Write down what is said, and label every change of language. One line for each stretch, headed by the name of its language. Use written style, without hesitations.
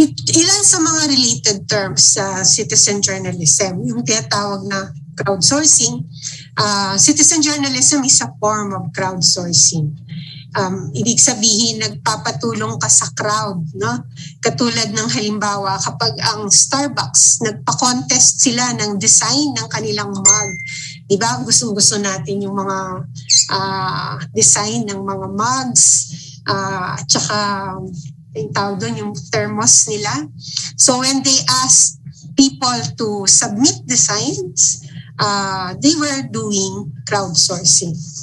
Filipino: Ilan sa mga related terms sa citizen journalism, yung tinatawag na crowdsourcing.
English: Citizen journalism is a form of crowdsourcing.
Filipino: Ibig sabihin, nagpapatulong ka sa crowd, no? Katulad ng halimbawa, kapag ang Starbucks, nagpa-contest sila ng design ng kanilang mug. Diba? Gusto natin yung mga design ng mga mugs, at saka yung tawag doon, yung thermos nila.
English: So when they asked people to submit designs, they were doing crowdsourcing.